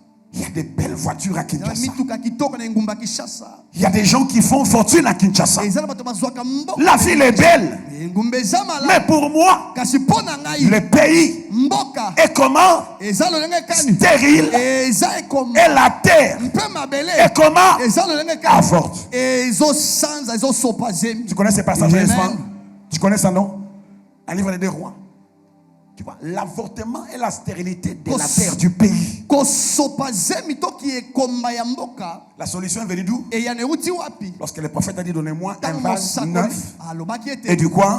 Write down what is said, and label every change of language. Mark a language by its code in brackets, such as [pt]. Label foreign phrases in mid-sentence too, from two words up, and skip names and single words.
[fr] Il y a des belles voitures à Kinshasa. [ln] mituka kitoko na ngumba Kinshasa. [fr] Il y a des gens qui font fortune à Kinshasa. [ln] Ezala bato bazwaka mboka. [fr] La ville est belle. [ln] Ngumba ezama [fr] Mais la. pour moi, [ln] Kasi pona ngai. [fr] le pays [ln] Mboka. [fr] est comment? [ln] Ezala lenge kani. [fr] Stérile. [ln] Eza ekoma. [fr] Et la terre [ln] Mpe mabele. [fr] est comment? [ln] Ezala lenge kani. [fr] Avorte. [ln] Ezo sanza ezo sopa zemi. [fr] Tu connais ces passages, Amen. n'est-ce pas? Tu connais ça, non? Un livre des deux rois. Tu vois, l'avortement et la stérilité de la terre du pays. La solution est venue d'où? Lorsque le prophète a dit donnez-moi un vase neuf et du quoi?